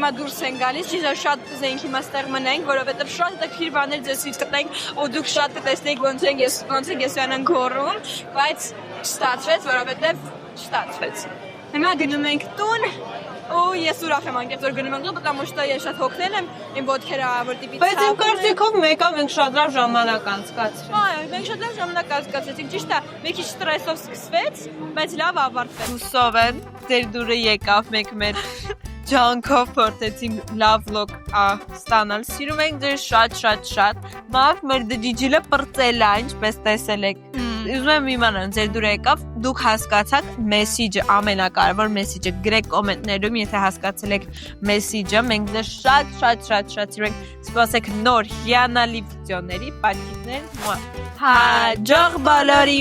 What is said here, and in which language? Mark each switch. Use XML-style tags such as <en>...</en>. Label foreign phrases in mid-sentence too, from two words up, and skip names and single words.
<hy>հիմա դուրս ենք գալիս, ճիշտ է շատ կուզեինք հիմա ստեղ մնանք, որովհետև շատ հետաքրքիր բաներ ձեզից կտենք, ու դուք շատ կտեսնեիք ոնց ենք եսյանան գոռում, բայց չստացվեց, որովհետև չստացվեց։ Հիմա գնում ենք տուն, ու ես ուրախ եմ անկեղծ որ գնում ենք տուն,</hy> <ru>потому что я</ru> <hy>շատ հոգնել եմ, իմ ոտքերը որ տիպի Բայց իմ կարծիքով մեկը մենք շատ լավ ժամանակ անցկացրինք։ Այո, մենք շատ լավ ժամանակ անցկացրեցինք, ճիշտ է, մի քիչ ստրեսով սկսվեց, բայց լավ ավարտվեց։ Հուսով եմ, ձեր դուրը եկավ մեկ մեր ջանքով փորձեցինք լավ վլոգ ստանալ։ Սիրում ենք ձեր շատ։ Մավ մեր դիջիլը պրծել է, ինչպես տեսել եք։ Ուզում եմ իմանալ, ձեր դուրը եկավ, դուք հասկացաք մեսիջը, ամենակարևոր մեսիջը, գրեք կոմենտներում, եթե հասկացել եք մեսիջը, մենք ձեզ շատ սիրում ենք, սպասեք նոր հիանալի վիդեոների, պատկիկներ, հաջող բոլորի</hy>